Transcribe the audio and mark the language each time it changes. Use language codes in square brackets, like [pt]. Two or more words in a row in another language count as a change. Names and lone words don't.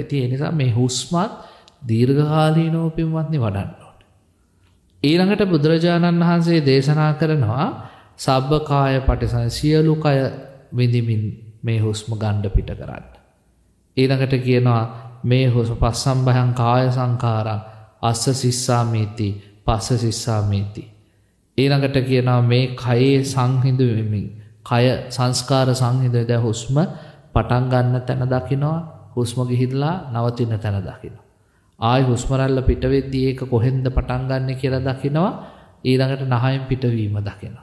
[si] ඉතින් ඒ නිසා මේ හුස්මත් දීර්ඝකාලීනව පින්වත්නි වඩන්න ඕනේ. ඊළඟට බුදුරජාණන් වහන්සේ දේශනා කරනවා [pi] සබ්බ කාය පටිසං [si] සියලු කය විඳිමින් මේ හුස්ම ගන්න පිට කරන්න. ඊළඟට කියනවා මේ හුස්ම [pi] පස්සම්බයං කාය සංඛාරං අස්ස සිස්සාමීති පස්ස සිස්සාමීති. [si] ඊළඟට කියනවා මේ කයේ සංහිඳු වෙමින් කය සංස්කාර සංහිඳු දැන් හුස්ම පටන් ගන්න තැන දකිනවා, හුස්ම ගිහිල්ලා නවතින තැන දකිනවා. ආයි හුස්ම රැල්ල පිට වෙද්දී ඒක කොහෙන්ද පටන් ගන්න කියලා දකිනවා. ඊළඟට නහයෙන් පිටවීම දකිනවා.